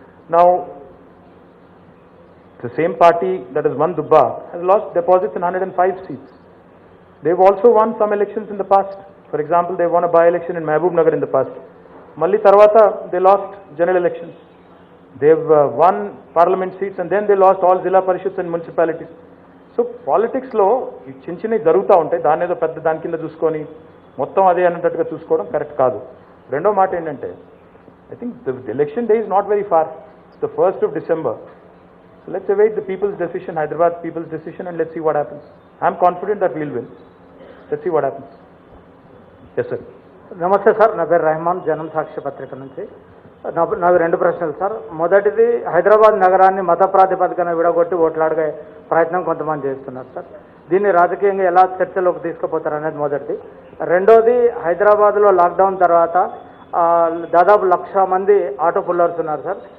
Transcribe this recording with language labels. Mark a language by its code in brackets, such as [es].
[en] Now, the same party that has won Dubba has lost deposits in 105 seats. They've also won some elections in the past. For example, they won a by-election in Mehboob Nagar in the past. [te] Malli Tarvata, [en] they lost general elections. They've won parliament seats and then they lost all Zilla Parishads and municipalities. [te] So politics లో ఈ చిన్న చిన్నవి జరుగుతూ ఉంటాయి. దాని ఏదో పెద్ద దాని కింద చూసుకొని మొత్తం అదే అన్నట్టుగా చూసుకోవడం కరెక్ట్ కాదు. రెండో మాట ఏంటంటే, [en] I think the election day is not very far. It's the 1st of December. So let's await the people's decision, Hyderabad people's decision, and let's see what happens. I'm confident that we'll win. Let's see what happens. Yes, sir. [te] నమస్తే sir, నా పేరు రెహమాన్, జనం సాక్షి పత్రిక నుంచి. నాకు 2 ప్రశ్నలు sir. మొదటిది, హైదరాబాద్ నగరాన్ని మత ప్రాతిపదికన విడగొట్టి ఓట్లాడే ప్రయత్నం కొంతమంది చేస్తున్నారు సార్. దీన్ని రాజకీయంగా ఎలా చర్చలోకి తీసుకుపోతారు అనేది మొదటిది. రెండోది, హైదరాబాద్లో లాక్డౌన్ తర్వాత దాదాపు 1,00,000 మంది ఆటో పుల్లర్స్ ఉన్నారు సార్.